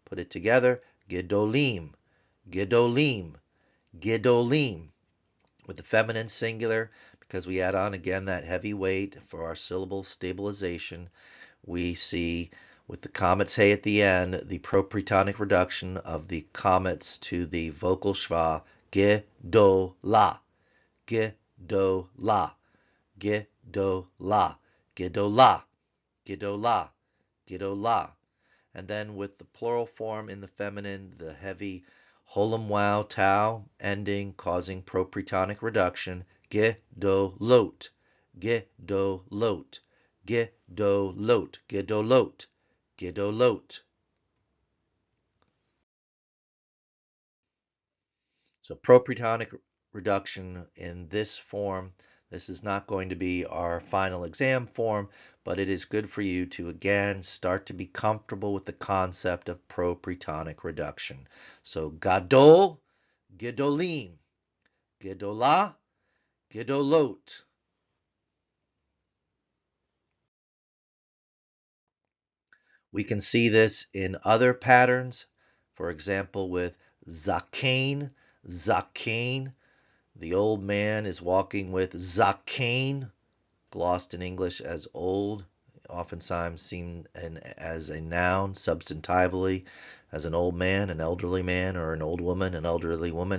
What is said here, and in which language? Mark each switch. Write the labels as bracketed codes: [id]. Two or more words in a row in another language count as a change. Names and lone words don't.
[en] Put it together, [he] גדולים, גדולים, גדולים. [en] With the feminine singular, because we add on again that heavy weight for our syllable stabilization, we see with the comets hey at the end, the propretonic reduction of the comets to the vocal schwa, ge, do, la, ge, do, la, ge, do, la, ge, do, la, ge, do, la, ge, do, la. And then with the plural form in the feminine, the heavy holem wow tau ending causing propretonic reduction, [he] גְּ דוֹ לוֹת, גְּ דוֹ לוֹת, גדולות, גדולות, גדולות. [en] So propionic reduction in this form, this is not going to be our final exam form, but it is good for you to again start to be comfortable with the concept of propionic reduction. [he] So גדול, גדולים, גדולה, גדולות. [en] We can see this in other patterns, for example, with [he] זקן, זקן. [en] The old man is walking with zakain, glossed in English as old, oftentimes seen as a noun substantively, as an old man, an elderly man, or an old woman, an elderly woman.